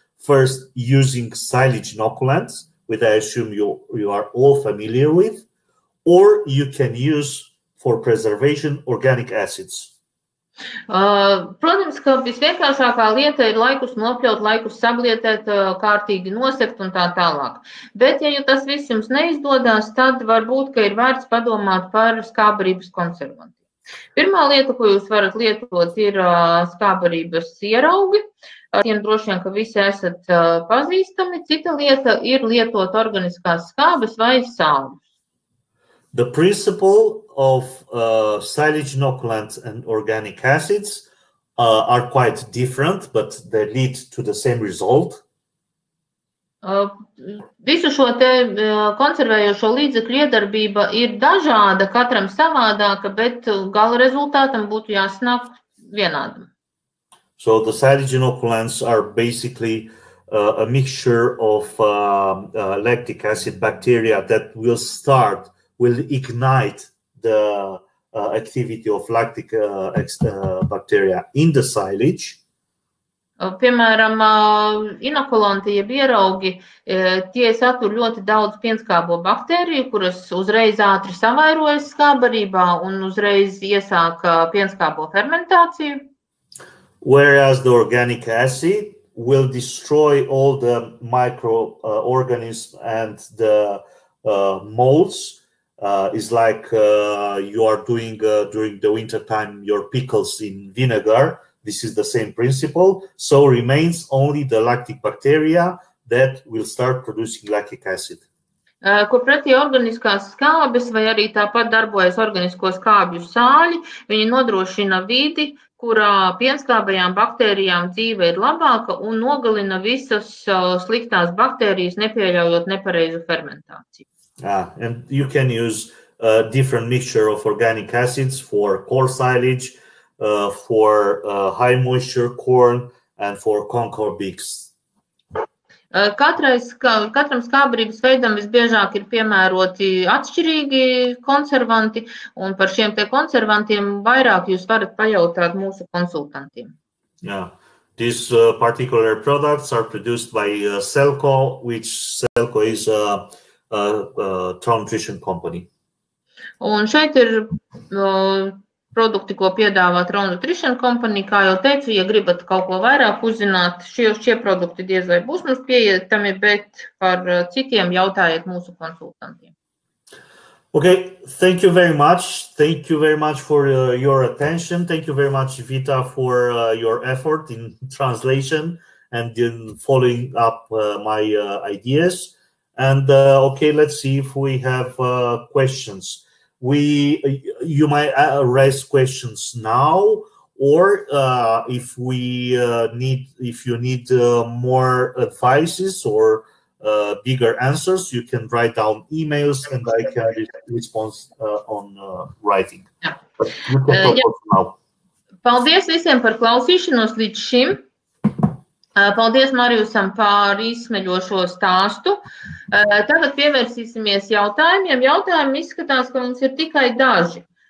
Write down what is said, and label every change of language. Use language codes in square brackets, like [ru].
[en] First, using silage inoculants, which I assume you are all familiar with, or you can use for preservation organic acids. [lv] Protams, ka visvienkāršākā lieta ir laikus nopļaut, laikus sablietēt, kārtīgi nosegt un tā tālāk. Bet, ja tas viss jums neizdodas, tad varbūt, ka ir vērts padomāt par skābbarības konservantiem. Pirmā lieta, ko jūs varat lietot, ir skābbarības ieraugi. Tiem droši vien, ka visi esat pazīstami. Cita lieta ir lietot organiskās skābes vai sāļus. [en] The principle of silage inoculants and organic acids are quite different, but they lead to the same result. [lv] Visu šo te konservējošo līdzekļu iedarbība ir dažāda, katram savādāka, bet gala rezultātam būtu jāsanāk vienādam. [en] So the silage inoculants are basically a mixture of lactic acid bacteria that will ignite the activity of lactic bacteria in the silage. [lv] Piemēram, inokulanti, jeb ieraugi, tie satur ļoti daudz pienskābo baktēriju, kuras uzreiz ātri savairojas skābbarībā un uzreiz iesāk pienskābo fermentāciju. [en] Whereas the organic acid will destroy all the microorganisms and the molds. Is like you are doing during the winter time your pickles in vinegar. This is the same principle. So remains only the lactic bacteria that will start producing lactic acid. [lv] Ko pretī organiskās skābes vai arī tāpat darbojas organisko skābju sāļi, viņi nodrošina vidi, kurā pienskābajām baktērijām dzīve ir labāka un nogalina visas sliktās baktērijas, nepieļaujot nepareizu fermentāciju. [en] And you can use a different mixture of organic acids for coarse silage, for high moisture corn, and for Concord beaks. [lv] Katram skābbarības veidam visbiežāk ir piemēroti atšķirīgi konservanti, un par šiem te konservantiem vairāk jūs varat pajautāt mūsu konsultantiem. [en] Yeah. These particular products are produced by Celco, which Celco is Tranšejas company. [lv] Un šeit ir produkti, ko piedāvā Tranšejas company. Kā jau teicu, ja gribat kaut ko vairāk uzzināt, šie produkti diez vai būs mums pieejami, bet par citiem jautājiet mūsu konsultantiem. [en] Okay, thank you very much. Thank you very much for your attention. Thank you very much, Vita, for your effort in translation and in following up my ideas. And okay, let's see if we have questions. You might raise questions now, or if you need more advices or bigger answers, you can write down emails and I can respond on writing. [lv] Jā. [en] But you can talk now. [lv] Paldies visiem par klausīšanos līdz šim. Paldies Marijusam par izsmeļošo stāstu. Tagad pievērsīsimies jautājumiem. Jautājumi izskatās, ka mums ir tikai daži.